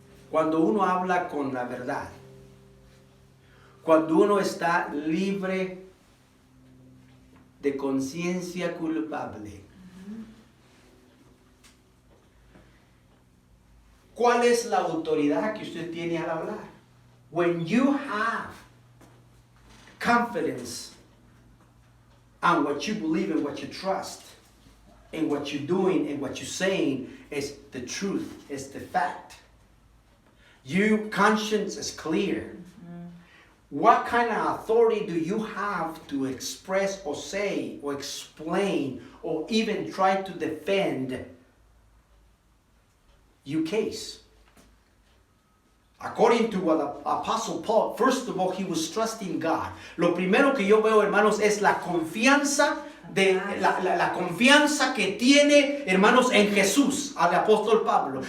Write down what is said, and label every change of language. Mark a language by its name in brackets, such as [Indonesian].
[Spanish] cuando uno habla con la verdad, cuando uno está libre de conciencia culpable, ¿cuál es la autoridad que usted tiene al hablar? [English] When you have confidence on what you believe and what you trust, and what you're doing and what you're saying is the truth, is the fact. Your conscience is clear. What kind of authority do you have to express or say or explain or even try to defend your case? According to what the Apostle Paul, first of all, he was trusting God. [Spanish] Lo primero que yo veo, hermanos, es la confianza la confianza que tiene, hermanos, en Jesús, al apóstol Pablo.